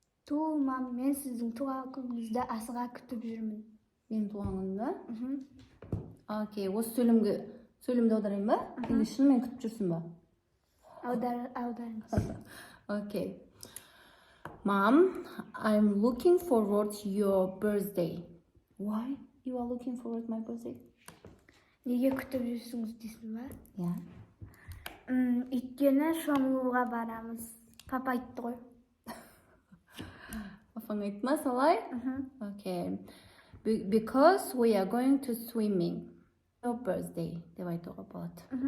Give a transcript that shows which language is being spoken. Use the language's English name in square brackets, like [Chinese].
[Kazakh] Мам, мен сіздің туған күніңізді асыға күтіп жүрмін. Менің туған күнімді? Окей, осы сөйлемді аударайын ба? Или шынымен күтіп жүрсің ба? Аударыңыз. Окей. [English] Mom, I'm looking forward to your birthday. Why you are looking forward to my birthday? [Kazakh] Неге күтіп жүрсіңіз дейсің ба? [English] Yeah. [Kazakh] Өйткені шомылуға барамыз. Папа айтты ғой. Папаң айтты ма солай? Okay. [English] Because we are going to swimming. Your birthday [Kazakh] деп айтуға болады.